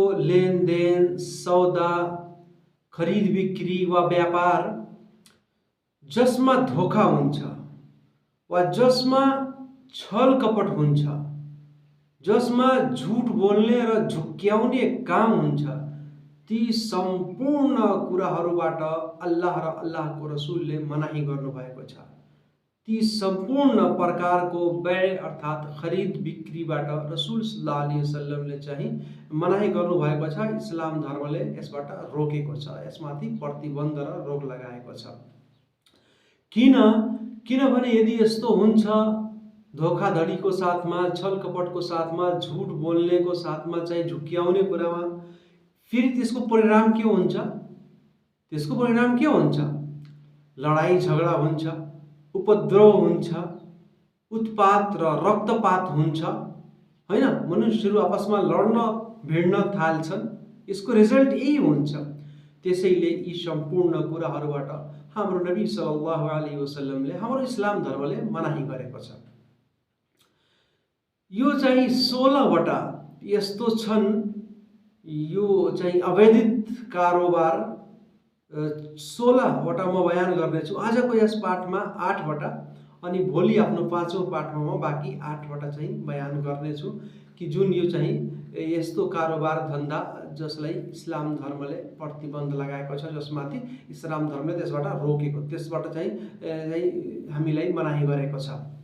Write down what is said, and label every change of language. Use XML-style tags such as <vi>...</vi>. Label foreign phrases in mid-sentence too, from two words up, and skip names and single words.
<ne>लेनदेन, सौदा, खरिद बिक्री वा व्यापार जसमा धोखा हुन्छ वा जसमा छल कपट हुन्छ, जसमा झुट बोल्ने र झुक्क्याउने काम हुन्छ, ती सम्पूर्ण कुराहरूबाट अल्लाह र अल्लाहको रसुलले मनाही गर्नुभएको छ। ती सम्पूर्ण प्रकारको बै अर्थात् खरिद बिक्रीबाट रसुल</ne> <ar>صلى الله عليه وسلم</ar> <ne>चाहिँ मनाही गर्नुभएको छ। इस्लाम धर्मले यसबाट रोकेको छ, यसमाथि प्रतिबन्ध र रोक लगाएको छ। किनभने यदि यस्तो हुन्छ, धोखाधडीको साथमा, छल कपटको साथमा, झुट बोल्नेको साथमा चाहिँ झुक्क्याउने कुरामा, फेरि त्यसको परिणाम के हुन्छ? त्यसको परिणाम के हुन्छ? लडाई झगडा हुन्छ, उपद्रव हुन्छ, उत्पात र रक्तपात हुन्छ, हैन? मनुष्यहरू आपसमा लड्न भिड्न थाल्छन्। यसको रिजल्ट यही हुन्छ। त्यसैले यी सम्पूर्ण कुराहरूबाट हाम्रो नबी</ne> <ar>صلى الله عليه وسلم,</ar> <ne>हाम्रो इस्लाम धर्मले मनाही गरेको छ। यो चाहिँ 16वटा यस्तो छन्, यो चाहिँ अवैधिक कारोबार 16वटा म बयान गर्नेछु। आजको यस पाठमा 8वटा अनि भोलि आफ्नो 5औं पाठमा म बाँकी 8वटा चाहिँ बयान गर्नेछु कि जुन यो चाहिँ यस्तो कारोबार धन्दा जसलाई इस्लाम धर्मले प्रतिबन्ध लगाएको छ, जसमाथि इस्लाम धर्मले त्यसबाट रोकेको, त्यसबाट चाहिँ हामीलाई मनाही गरेको छ</ne>